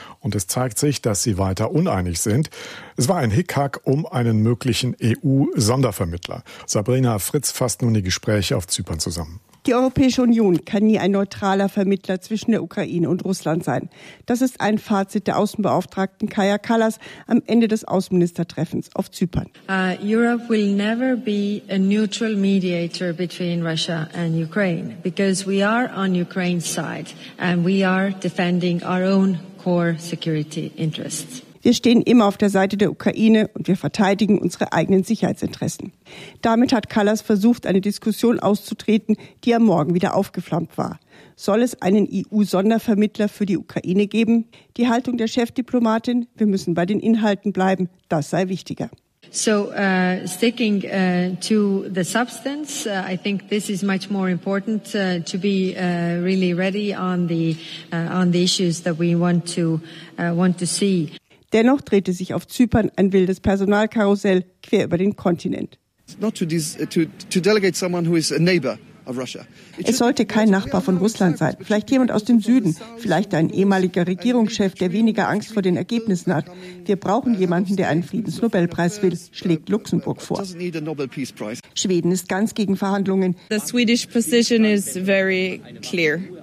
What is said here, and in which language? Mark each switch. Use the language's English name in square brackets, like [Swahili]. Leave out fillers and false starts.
[German] Und es zeigt sich, dass sie weiter uneinig sind. Es war ein Hickhack um einen möglichen EU-Sondervermittler. Sabrina Fritz fasst nun die Gespräche auf Zypern zusammen. Die Europäische Union kann nie ein neutraler Vermittler zwischen der Ukraine und Russland sein. Das ist ein Fazit der Außenbeauftragten Kaya Kallas am Ende des Außenministertreffens auf Zypern. [English] Europe will never be a neutral mediator between Russia and Ukraine, because we are on Ukraine's side and we are defending our own core security interests. [German] Wir stehen immer auf der Seite der Ukraine und wir verteidigen unsere eigenen Sicherheitsinteressen. Damit hat Kallas versucht, eine Diskussion auszutreten, die am Morgen wieder aufgeflammt war. Soll es einen EU-Sondervermittler für die Ukraine geben? Die Haltung der Chefdiplomatin, wir müssen bei den Inhalten bleiben, das sei wichtiger. [English] So sticking to the substance, I think this is much more important to be really ready on the issues that we want to see. [German] Dennoch drehte sich auf Zypern ein wildes Personalkarussell quer über den Kontinent. [English] Not to delegate someone who is a neighbor, [German] Es sollte kein Nachbar von Russland sein, vielleicht jemand aus dem Süden, vielleicht ein ehemaliger Regierungschef, der weniger Angst vor den Ergebnissen hat. Wir brauchen jemanden, der einen Friedensnobelpreis will, schlägt Luxemburg vor. Schweden ist ganz gegen Verhandlungen. [English] The Swedish position is very clear.